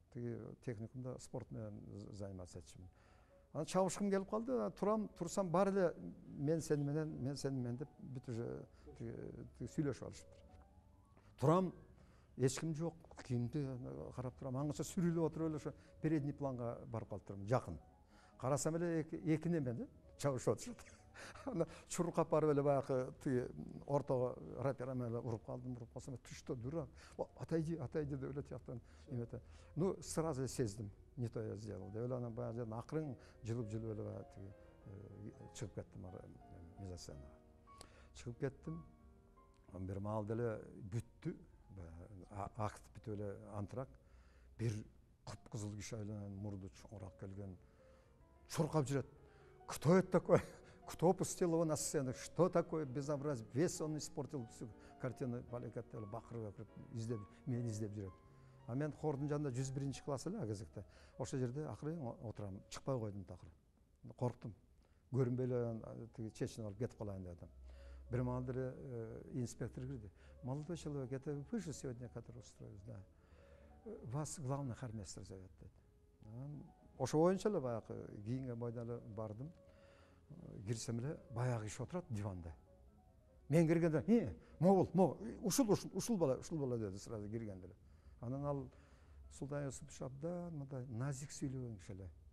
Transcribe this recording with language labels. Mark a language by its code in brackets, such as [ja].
[ky] Тиги техникумда спорт менен заниматься этчимин. Анан чабышкым келип калды, турсам баары эле мен сени менен деп бүт уже сүйлөшүп алышыптыр. Турам, эч ким жок, кийимди карап турам, аңча сүрүлүп отуруп эле ошо передний планга барып калыптырмын, жакын. Карасам эле эки неме чабышып отурушат. Ана чуркап барып эле баягы тиги ортого рапира менен уруп калдым, уруп калсам [ru] ты что, дурак? [ky] Отойди деп эле тияктан эмете. [ru] Ну, сразу сездим, не то я сделал. [ky] Деп эле анан баягы акырын жылып эле баягы тиги чыгып кеттим мизасценага. Чыгып кеттим. Бир маалда эле бүттү. Акт бүтүп эле антрак. Бир кыпкызыл киши айланан мурду чоңураак келген чуркап жүрөт. [ru] Кто это такой? Кто пустил его на сцену? Что такое безобразие? Весь он испортил всю картину. [ky] Балекатты бакырып мени издеп жүрөт. А мен хордун жанында 101 класс эле кезекте. Ошол жерде акырын отурам, чыкпай койдум такыр. Корктум. Көрүнбөй эле тиги чечинип алып кетип калайын дедим. Бир маалда эле инспектор кирди. [ru] Молодой человек, это вы же сегодня, который устроились, да. Вас главный хормейстер зовет, [ky] dedi. Ошо боюнча эле баягы кийинген бойдон эле бардым. Кирсем эле баягы киши отурат диванда. Мен киргенде, могул, ушул бала деди сразу киргенде эле. Анан ал Султан Юсупович абдан мындай назик сүйлөгөн киши эле.